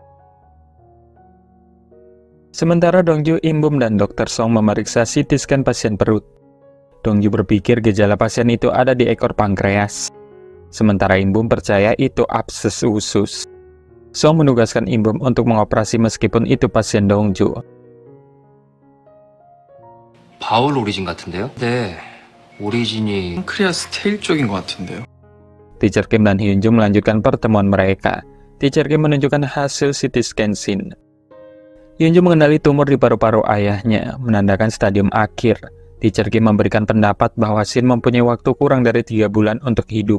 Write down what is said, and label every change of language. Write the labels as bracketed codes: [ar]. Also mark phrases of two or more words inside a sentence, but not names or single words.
[id] Sementara Dongju, Imbum, dan Dr. Song memeriksa [en] CT scan [id] pasien perut. Dongju berpikir gejala pasien itu ada di ekor pankreas. Sementara Imbum percaya itu abses usus. Song menugaskan Imbum untuk mengoperasi meskipun itu pasien Dongju. [en] bowel origin [ko] 같은데요? 네, 오리진이 [en] pancreas tail [ko] 쪽인 것 같은데요. [id] Teacher Kim dan Hyun-jung melanjutkan pertemuan mereka. Teacher Kim menunjukkan hasil [en] CT scan [id] Shin. Hyun-jung mengenali tumor di paru-paru ayahnya, menandakan stadium akhir. Teacher Kim memberikan pendapat bahwa Shin mempunyai waktu kurang dari 3 bulan untuk hidup.